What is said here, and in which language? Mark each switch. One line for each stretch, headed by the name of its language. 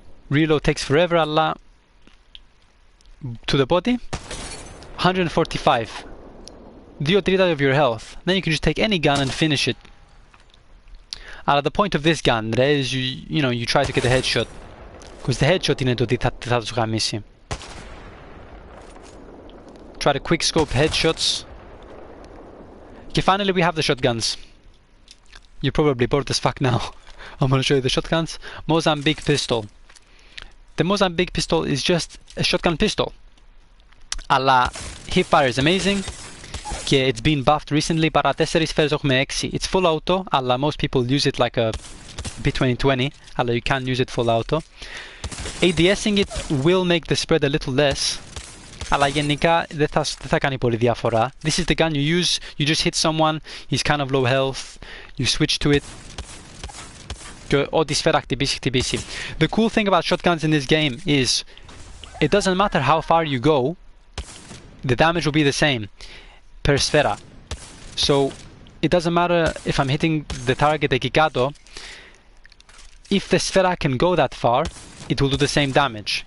English: Reload takes forever, αλλά to the body, 145. 2/3 of your health. Then you can just take any gun and finish it. Αλλά the point of this gun is you try to get a headshot. Because the headshot
Greek: είναι το τι θα τους γαμίσει.
English: Try to quick scope headshots. Okay, finally we have the shotguns. You're probably bored as fuck now. I'm gonna show you the shotguns. Mozambique pistol. The Mozambique pistol is just a shotgun pistol. Αλλά hipfire is amazing. Και it's been buffed recently.
Greek: Παρά 4 σφαίρες έχουμε 6.
English: It's full auto. Αλλά most people use it like a P2020. Αλλά you can use it full auto. ADSing it will make the spread a little less.
Greek: Αλλά γενικά δεν θα κάνει πολύ διαφορά.
English: This is the gun you use. You just hit someone. He's kind of low health. You switch to it.
Greek: Και ό,τι σφαίρα χτυπήσει.
English: The cool thing about shotguns in this game is it doesn't matter how far you go. The damage will be the same per σφαίρα. So it doesn't matter if I'm hitting the target
Greek: εκεί κάτω.
English: If the σφαίρα can go that far, it will do the same damage.